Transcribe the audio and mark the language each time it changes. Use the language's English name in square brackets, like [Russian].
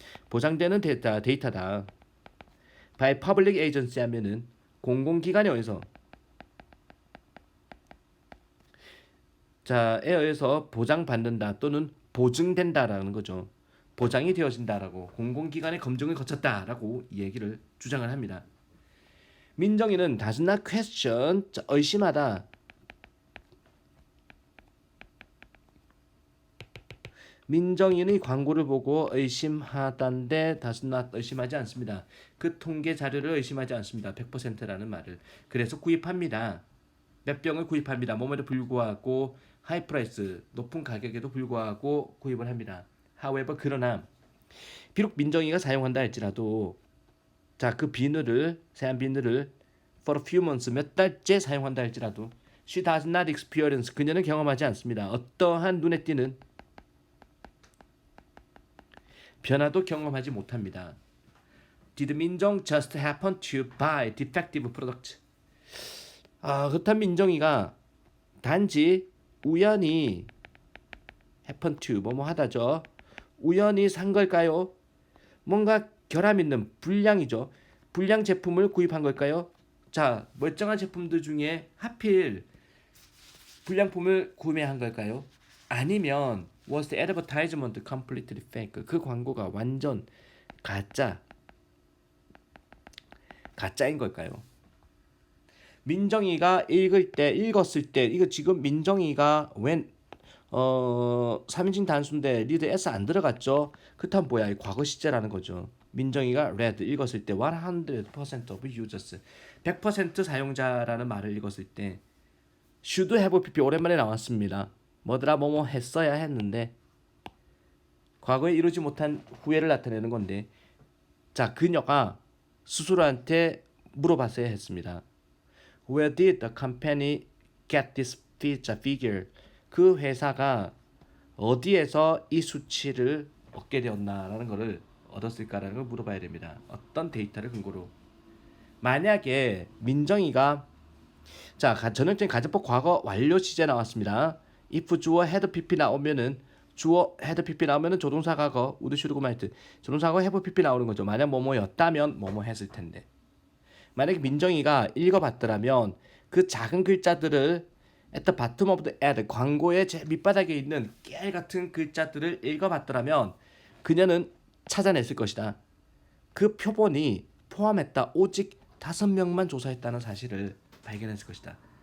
[Korean] 보장되는 데이터다. [English] by public agency [Korean] 하면은 공공기관에 의해서 에 의해서 보장받는다 또는 보증된다라는 거죠. 보장이 되어진다라고 공공기관의 검증을 거쳤다라고 이 얘기를 주장을 합니다. 민정이는 [English] does not question, [Korean] 의심하다. 민정이는 광고를 보고 의심하다인데 [English] does not [Korean] 의심하지 않습니다. 그 통계 자료를 의심하지 않습니다. 100%라는 말을. 그래서 구입합니다. 몇 병을 구입합니다. 몸에도 불구하고 [English] 하이 프라이스, [Korean] 높은 가격에도 불구하고 구입을 합니다. however, 그러나 비록 민정이가 사용한다 할지라도 그 비누를, 세안 비누를 [English] for a few months, [Korean] 몇 달째 사용한다 할지라도 [English] she does not experience, [Korean] 그녀는 경험하지 않습니다. 어떠한 눈에 띄는 변화도 경험하지 못합니다. [English] Did 민정 just happen to buy defective product? [Korean] 그렇다면 민정이가 단지 우연히 happen to 뭐뭐 하다죠. 우연히 산 걸까요? 뭔가 결함 있는 불량이죠. 불량 제품을 구입한 걸까요? 자, 멀쩡한 제품들 중에 하필 불량품을 구매한 걸까요? 아니면 [English] was the advertisement completely fake? [Korean] 그 광고가 완전 가짜인 걸까요? 민정이가 읽었을 때 이거 지금 민정이가 when 3인칭 단수인데 리드 s 안 들어갔죠? 그렇다면 뭐야? 과거 시제라는 거죠. 민정이가 read 읽었을 때 [English] 100% of users [Korean] 100% 사용자라는 말을 읽었을 때 [English] should have pp [Korean] 오랜만에 나왔습니다. 뭐더라 뭐뭐 했어야 했는데 과거에 이루지 못한 후회를 나타내는 건데 자, 그녀가 스스로한테 물어봤어야 했습니다. [English] Where did the company get this figure? [Korean] 그 회사가 어디에서 이 수치를 얻게 되었나라는 것을 얻었을까라는 걸 물어봐야 됩니다. 어떤 데이터를 근거로. 만약에 민정이가 전형적인 가정법 과거 완료 시제 나왔습니다. if 주어 had pp 나오면은 주어 had pp 나오면은 조동사 과거 [English] would should go might [Korean] 조동사 과거 have pp 나오는 거죠. 만약 뭐뭐였다면 뭐뭐 했을 텐데. 만약에 민정이가 읽어봤더라면 그 작은 글자들을 [English] at the bottom of the ad [Korean] 광고의 제 밑바닥에 있는 깨알 같은 글자들을 읽어봤더라면 그녀는 찾아냈을 것이다. 그 표본이 포함했다. 오직 5명만 조사했다는 사실을 발견했을 것이다.